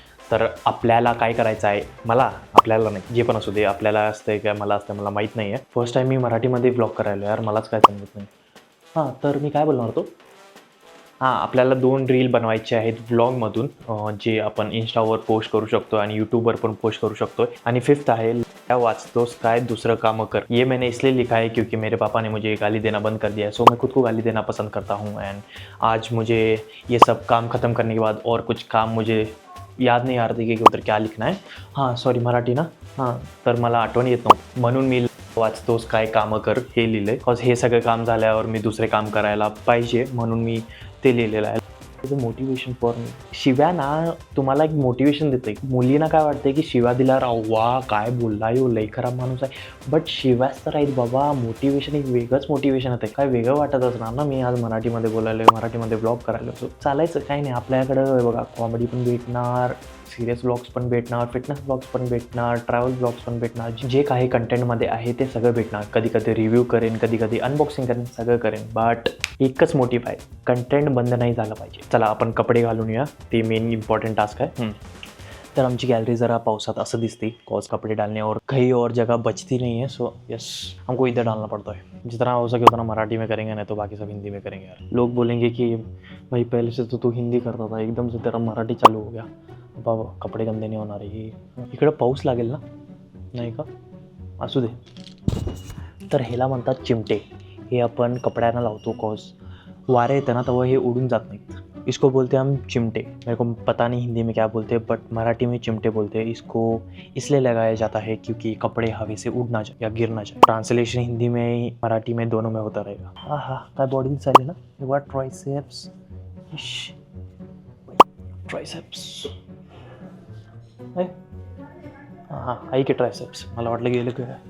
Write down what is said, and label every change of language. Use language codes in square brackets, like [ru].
[mr] तर आपल्याला काय करायचं आहे, आपल्याला नाही, जे पण असू दे, आपल्याला असतं काय मला असतं, मला माहीत नाही आहे। फर्स्ट टाईम मी मराठीमध्ये ब्लॉग करायलो यार, मलाच काय समजत नाही। हां, तर मी काय बोलणार होतो, आपल्याला 2 रील बनवायचे आहेत व्लॉगमधून, जे आपण इंस्टावर पोस्ट करू शकतो आणि यूट्यूबवर पण पोस्ट करू शकतो। आणि फिफ्थ आहे क्या वाचतोस काय, दूसरं काम कर। [hi] ये मैंने इसलिए लिखा है क्योंकि मेरे पापा ने मुझे गाली देना बंद कर दिया है, सो मैं खुद को गाली देना पसंद करता हूँ। एंड आज मुझे ये सब काम ख़त्म करने के बाद और कुछ काम मुझे याद नहीं आ रहा था कि उधर क्या लिखना है। [mr] हां, सॉरी मराठी ना, हां, तर मला आठवण येत नव्हतं, म्हणून मी वाचतोस काय कामं कर हे लिहिलं आहे। बिकॉज हे सगळं काम झाल्यावर मी दुसरे काम करायला पाहिजे, म्हणून मी ते लिहिलेलं आहे। Motivation for मी। शिव्या ना तुम्हाला एक मोटिवेशन देते। मुलींना काय वाटतं की शिव्या दिल्यावर वा काय बोलला यो लई खराब माणूस आहे, बट शिव्याच तर आहेत बाबा। मोटिवेशन एक वेगळंच मोटिवेशन होतं, काय वेगळं वाटत असणार ना। मी आज मराठीमध्ये बोलायलो, मराठीमध्ये ब्लॉग करायला, सो चालायचं काही नाही। आपल्याकडं बघा कॉमेडी पण भेटणार, सिरियस ब्लॉग्स पण भेटणार, फिटनेस ब्लॉग्स पण भेटणार, ट्रॅव्हल ब्लॉग्स पण भेटणार, जे काही कंटेंटमध्ये आहे ते सगळं भेटणार। कधी कधी रिव्ह्यू करेन, कधी कधी अनबॉक्सिंग करेन, सगळं करेन, बट एकच मोटिव्ह आहे, कंटेंट बंद नाही झालं पाहिजे। चला आपण कपडे घालून या, ते मेन इम्पॉर्टंट टास्क है। तर आमची गैलरी ज़रा पावसात असं दिसती, [hi] कॉज कपड़े डालने और कहीं और जगह बचती नहीं है, सो यस हमको इधर डालना पड़ता है। जितना हो सके उतना मराठी में करेंगे, नहीं तो बाकी सब हिंदी में करेंगे यार। लोग बोलेंगे कि भाई पहले से तो तू हिंदी करता था, एकदम से तेरा मराठी चालू हो गया, बाबा कपडे गंदे नहीं [mr] होणार आहे। इकडं पाऊस लागेल ना, नाही का, असू दे। तर ह्याला म्हणतात चिमटे। हे आपण कपड्यांना लावतो, कॉज वारे येतं ना तेव्हा हे उडून जात नाहीत। [hi] इसको बोलते हैं हम चिमटे। मेरे को पता नहीं हिंदी में क्या बोलते हैं, बट मराठी में चिमटे बोलते हैं। इसको इसलिए लगाया जाता है क्योंकि कपड़े हवा से उड़ ना जाए या गिर ना जाए। ट्रांसलेशन हिंदी में मराठी में दोनों में होता रहेगा। [mr] हाँ, काय बॉडी दिसायली ना, युवा ट्राइसेप्स, ट्राइसेप्स, हाँ आई के ट्राइसेप्स, मला वाटलं गेलं काय।